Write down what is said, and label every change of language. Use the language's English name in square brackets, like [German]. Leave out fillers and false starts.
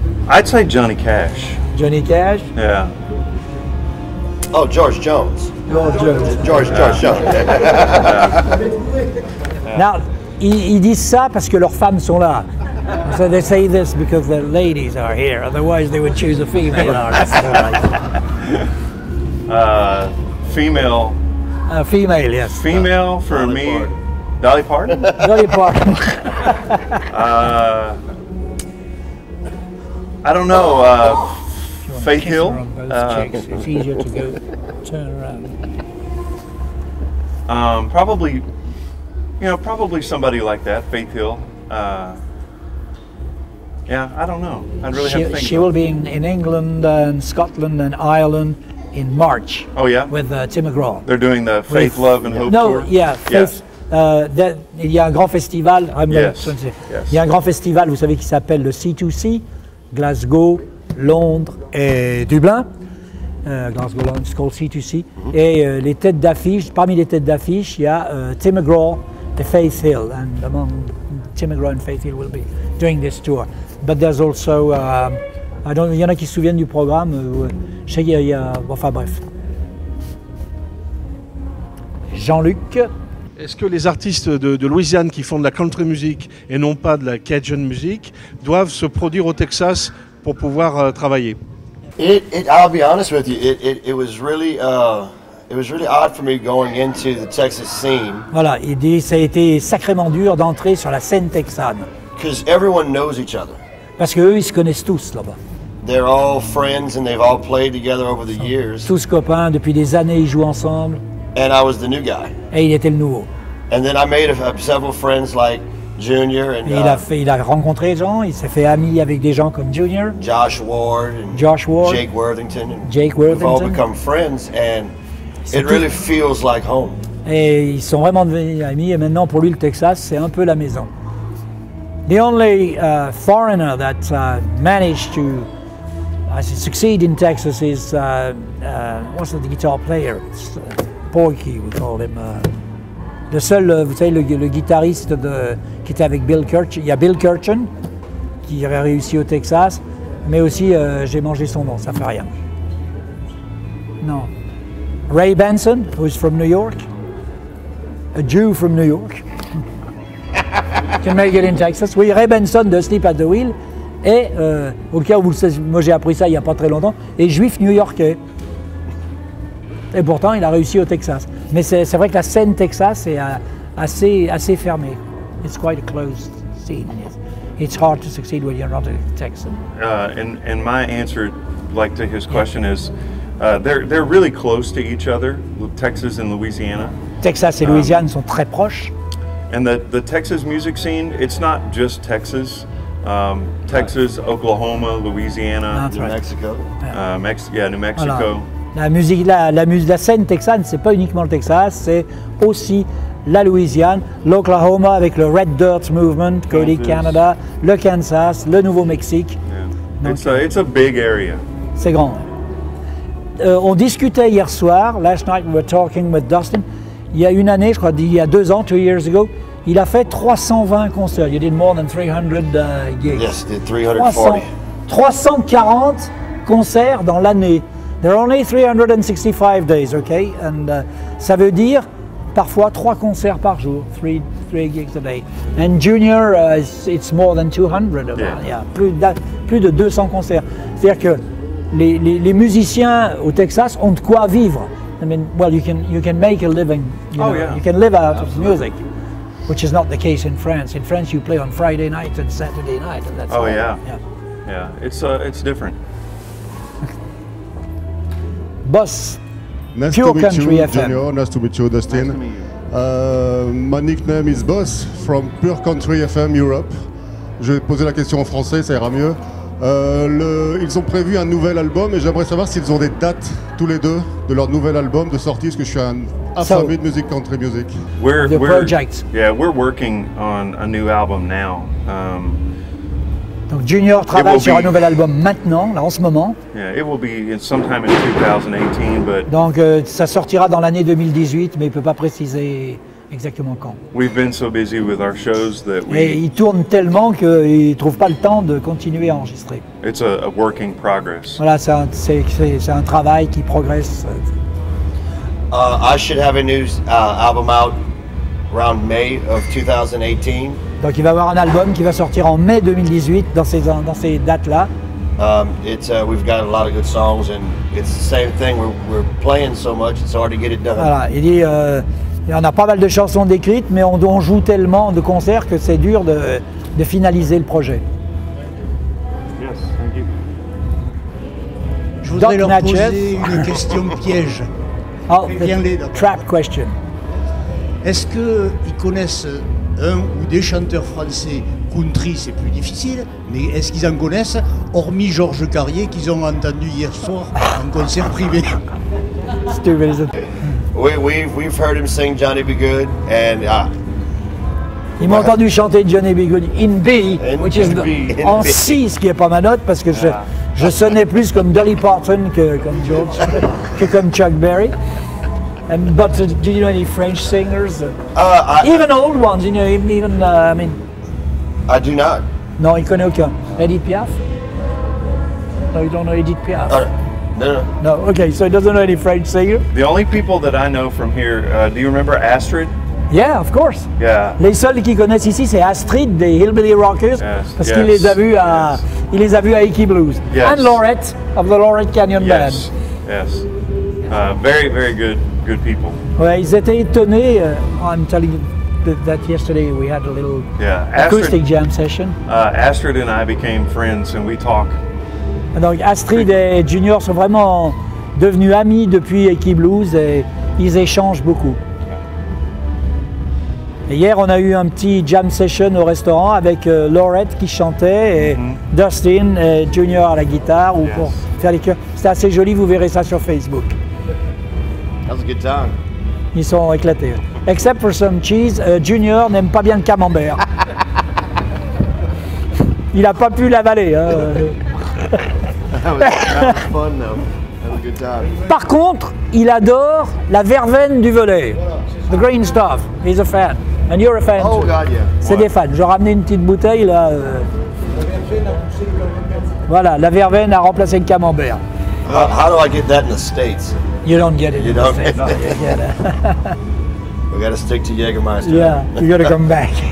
[English] I'd say Johnny Cash. Johnny Cash. Yeah. Oh, George Jones. George George Jones. [French] Now, ils disent ça parce que leurs femmes sont là. [English] So they say this because the ladies are here. Otherwise, they would choose a female artist. Female. Female, yes. Female for Dolly me. Parton. Dolly Parton. Dolly Parton. I don't know. Faith Kiss Hill. her on both cheeks. It's easier to go turn around. Probably. Probably somebody like that. Faith Hill. Yeah, I don't know. I'd really have to think. She will be in England and Scotland and Ireland in March. Oh yeah. With Tim McGraw. They're doing the Faith, Love and Hope No, tour. [French] yeah, Faith. Il y a un grand festival. [English] Yes, [French] Il y a un grand festival, vous savez, qui s'appelle le C2C, Glasgow, Londres et Dublin. [English] Glasgow, Londres, it's called C2C. [French] Et les têtes d'affiche, parmi les têtes d'affiche, il y a Tim McGraw et Faith Hill. [English] And among Tim McGraw and Faith Hill will be doing this tour. But there's also, [French] il y en a qui se souviennent du programme. Je sais qu'il y a, enfin bref. Jean-Luc. Est-ce que les artistes de Louisiane qui font de la country music et non pas de la Cajun music doivent se produire au Texas pour pouvoir travailler? [English] I'll be honest with you. It was really odd for me going into the Texas scene. [French] Voilà, il dit ça a été sacrément dur d'entrer sur la scène texane. [English] Because everyone knows each other. [French] Parce qu'eux, ils se connaissent tous là-bas. [English] They're all friends and they've all played together over the years. [French] Tous copains, depuis des années, ils jouent ensemble. [English] And I was the new guy. [French] Et il était le nouveau. [English] And then I made several friends like Junior and [French] il a rencontré des gens, il s'est fait ami avec des gens comme Junior, [English] Josh Ward, and Jake Worthington. We've all become friends and it really feels like home. [French] Et ils sont vraiment devenus amis et maintenant pour lui le Texas c'est un peu la maison. [English] The only foreigner that managed to succeed in Texas is what's the guitar player? Porky, we call him. [French] Le seul, vous savez, le guitariste qui était avec Bill Kirchen, il y a Bill Kirchen qui aurait réussi au Texas, mais aussi j'ai mangé son nom, ça fait rien. Non. [English] Ray Benson, who's from New York, a Jew from New York, can make it in Texas. [French] Oui, Ray Benson de Sleep at the Wheel, et au cas où vous le savez, moi j'ai appris ça il n'y a pas très longtemps, est juif new-yorkais. Et pourtant, il a réussi au Texas. Mais c'est vrai que la scène Texas est assez fermée. [English] It's quite a closed scene. It's hard to succeed when you're not a Texan. And my answer, like to his question, is they're really close to each other, Texas and Louisiana. [French] Texas et Louisiane sont très proches. [English] And the Texas music scene, it's not just Texas. Texas, Oklahoma, Louisiana, New Mexico. New Mexico. [French] Voilà. La scène texane, c'est pas uniquement le Texas, c'est aussi la Louisiane, l'Oklahoma avec le Red Dirt Movement, Cody Canada, le Kansas, le Nouveau-Mexique. [English] Yeah. It's a big area. [French] C'est grand. On discutait hier soir, [English] last night we were talking with Dustin, [French] il y a une année, je crois, il y a 2 ans, [English] 2 years ago, [French] il a fait 320 concerts. [English] You did more than 300 gigs. Yes, did 340. [French] 340 concerts dans l'année. [English] There are only 365 days, okay? [French] And ça veut dire parfois 3 concerts par jour, [English] 3 gigs a day. And Junior, it's more than 200. [French] Yeah. Plus de 200 concerts. C'est-à-dire que les musiciens au Texas ont de quoi vivre. [English] I mean, well, you can make a living. You can live out of music, which is not the case in France. In France, you play on Friday night and Saturday night, and that's all. Yeah. It's different. Boss. Nice Pure to meet Country you, FM. Junior. Nice to meet you, Dustin. Nice to meet you. My nickname is Boss from Pure Country FM Europe. [French] Je vais poser la question en français, ça ira mieux. Ils ont prévu un nouvel album et j'aimerais savoir s'ils ont des dates tous les deux de leur nouvel album de sortie, parce que je suis un affamé de musique country music. [English] We're project. Yeah, we're working on a new album now. [French] Donc Junior travaille sur un nouvel album maintenant, là en ce moment. [English] Yeah, it will be sometime in 2018, but [French] donc ça sortira dans l'année 2018, mais il ne peut pas préciser exactement quand. [English] We've been so busy with our shows that [French] Et il tourne tellement qu'il ne trouve pas le temps de continuer à enregistrer. [English] It's a work in progress. [French] Voilà, c'est un travail qui progresse. [English] I should have a new album out around May of 2018. [French] Donc il va y avoir un album qui va sortir en mai 2018 dans ces dates-là. [English] We've got a lot of good songs and it's the same thing. We're playing so much, it's hard to get it done. [French] Voilà, il dit on a pas mal de chansons décrites, mais on joue tellement de concerts que c'est dur de finaliser le projet. [English] Yes, thank you. [French] Je voudrais [English] Doc [French] leur [English] Natchez. [French] poser une question piège. [English] Oh, [French] Viens-les, [English] the Doc. trap question. [French] Est-ce qu'ils connaissent un ou des chanteurs français country, c'est plus difficile, mais est-ce qu'ils en connaissent, hormis Georges Carrier, qu'ils ont entendu hier soir en concert privé? [English] Stupid, isn't it? We've heard him sing Johnny B. Good, and [French] Ils m'ont entendu chanter Johnny B. Good [English] in B, which is [French] en C, ce qui est pas ma note, parce que je sonnais plus comme Dolly Parton que comme George, que comme Chuck Berry. [English] But do you know any French singers? Even old ones, you know, even I mean. I do not. [French] Non, il connaît aucun. Edith Piaf? [English] No, you don't know Edith Piaf? No. No, okay, so he doesn't know any French singer? The only people that I know from here, do you remember Astrid? Yeah, of course. Yeah. [French] Les seuls qui connaissent ici, c'est Astrid des Hillbilly Rockers, [English] Yes, [French] parce qu'il les a vus à, il les a vus à Icky Blues. [English] Yes. And Laurette of the Laurette Canyon Yes. Yes. Very, very good people. Band. [French] Ouais, ils étaient étonnés. [English] I'm telling you that yesterday we had a little Yeah. acoustic jam session. Astrid and I became friends, and we talk. [French] Donc Astrid et Junior sont vraiment devenus amis depuis Icky Blues et ils échangent beaucoup. Et hier, on a eu un petit jam session au restaurant avec Laurette qui chantait et Dustin et Junior à la guitare ou pour faire les chœurs. C'était assez joli, vous verrez ça sur Facebook. [English] That was a good time. [French] Ils sont éclatés. [English] Except for some cheese, [French] Junior n'aime pas bien le camembert. Il n'a pas pu l'avaler. Hein. [English] That was fun though. That was a good time. [French] Par contre, il adore la verveine du volet. [English] The green stuff. He's a fan. [French] And you're a fan [English] Oh too. God, yeah. [French] C'est des fans. Je ramenais une petite bouteille là. Voilà, la verveine a remplacé le camembert. [English] How do I get that in the States? You don't get it. You in the don't? States. No, you get it. We got to stick to Jägermeister. Yeah, you gotta come back.